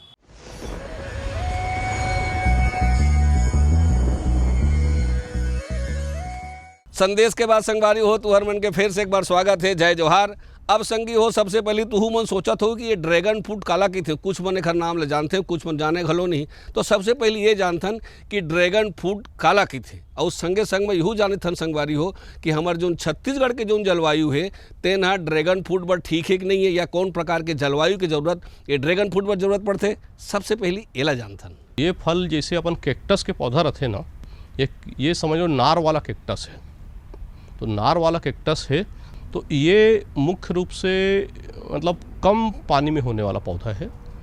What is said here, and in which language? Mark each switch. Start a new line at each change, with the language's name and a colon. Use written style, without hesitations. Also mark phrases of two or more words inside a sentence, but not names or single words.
Chhattisgarhi: संदेश के बाद संगवारी हो तो हर मन के फिर से एक बार स्वागत है, जय जोहार। अब संगी हो, सबसे पहले तू मन सोचत हो कि ये
English: dragon fruit
Chhattisgarhi: काला की थे, कुछ मन एकर नाम ले जानते हो, कुछ मन जाने घलो नहीं। तो सबसे पहले ये जानथन कि
English: dragon fruit
Chhattisgarhi: काला की थे, और संगे संग में यहू जानथन संगवारी हो कि हमार जो छत्तीसगढ़ के जो जलवायु है तेना
English: dragon fruit
Chhattisgarhi: पर ठीक है कि नहीं है, या कौन प्रकार के जलवायु की जरूरत ये
English: dragon fruit
Chhattisgarhi: पर जरूरत पड़ते, सबसे पहले एला जानथन। ये फल जैसे अपन कैक्टस के पौधा रहते ना, ये समझो नार वाला कैक्टस है। तो नार वाला कैक्टस है तो ये मुख्य रूप से मतलब कम पानी में होने वाला पौधा है।